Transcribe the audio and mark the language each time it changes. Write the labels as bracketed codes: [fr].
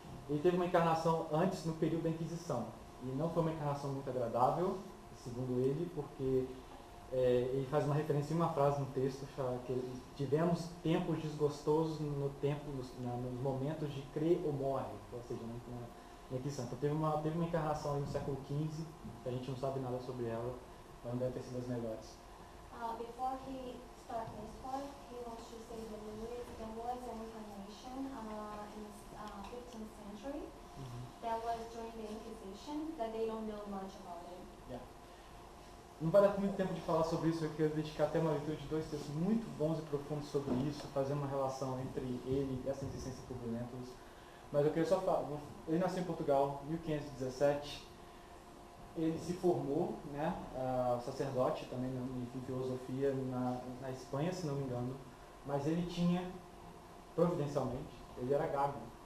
[pt] Ele teve uma encarnação antes, no período da Inquisição. E não foi uma encarnação muito agradável, segundo ele, porque ele faz uma referência em uma frase no texto, que tivemos tempos desgostosos nos momentos de crer ou morre, ou seja, na Inquisição. Então teve uma encarnação aí no século XV, que a gente não sabe nada sobre ela, mas não deve ter sido das melhores. [en] Before he started his work, he wants to say that there was an incarnation in the 15th century that was during the Inquisition, that they don't know much about it. Yeah. [pt] Não vai dar muito tempo de falar sobre isso, eu quero dedicar até uma leitura de 2 textos muito bons e profundos sobre isso, fazer uma relação entre ele e essa insistência por Brilhentos. Mas eu queria só falar, ele nasceu em Portugal em 1517, ele se formou, né, sacerdote também em filosofia na Espanha, se não me engano, mas ele tinha, providencialmente, ele era gago.